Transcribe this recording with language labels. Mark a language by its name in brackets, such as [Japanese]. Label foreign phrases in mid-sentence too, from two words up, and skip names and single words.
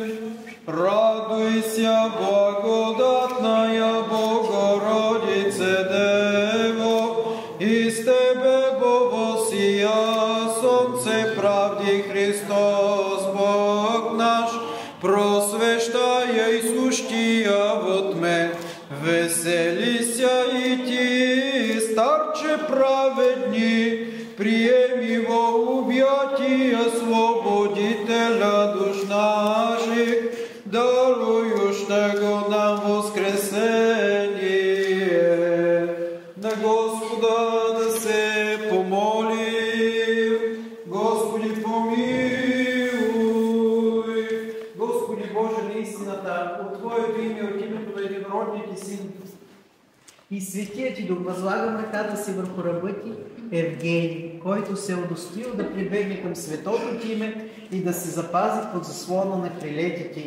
[Church Slavic] Радуйся, благодатная Богородице Дево, и с Тебе воссия солнце правди Христос Бог наш, просвещая и сущия во тме. Веселися и ти, старче праведни, приеми во объятия свободителя душ наших, даруюш него нам воскресение. [Bulgarian] На Господа да се помолим. Господи помилуй. Господи Боже на истината, от Твоето име, от името на единородния Ти Син и Светия Ти Дух, възлагам ръката си върху раба Ти Евгений, който се е удостоил да прибегне към светото Ти име и да се запази под заслона на крилете Ти.